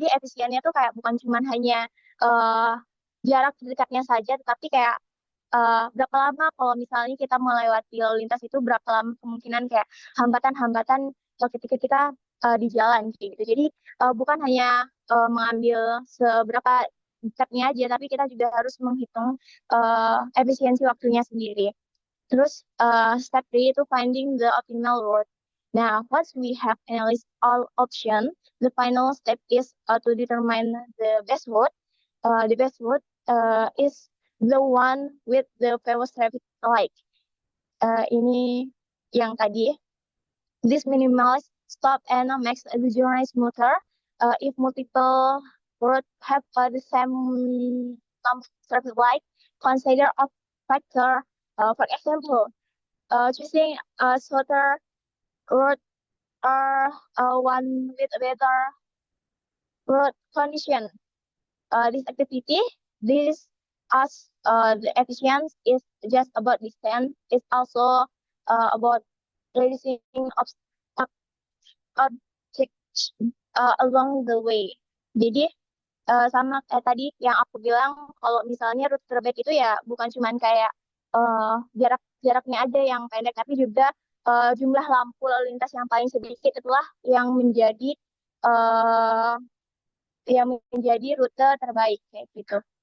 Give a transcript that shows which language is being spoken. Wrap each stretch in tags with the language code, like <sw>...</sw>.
<id>Jadi efisiennya tuh kayak bukan cuma hanya jarak dekatnya saja, tetapi kayak berapa lama kalau misalnya kita melewati lalu lintas itu, berapa lama kemungkinan kayak hambatan-hambatan ketika kita di jalan kayak gitu. Jadi bukan hanya mengambil seberapa dekatnya aja, tapi kita juga harus menghitung efisiensi waktunya sendiri.</id> <en>Terus step 3 itu finding the optimal route. Now, once we have analyzed all options, the final step is to determine the best route. The best route is the one with the fewest traffic light.</en> <id>Ini yang tadi.</id> <en>This minimizes stop and makes the journey smoother. If multiple routes have the same number of traffic light, consider a factor. For example, choosing a shorter route or one with better road condition. This activity, as the efficiency is just about distance, it's also about reducing objects along the way.</en> <id>Jadi sama tadi yang aku bilang, kalau misalnya rute terbaik itu ya bukan cuma kayak jaraknya aja yang pendek, tapi juga jumlah lampu lalu lintas yang paling sedikit itulah yang menjadi rute terbaik kayak gitu.</id>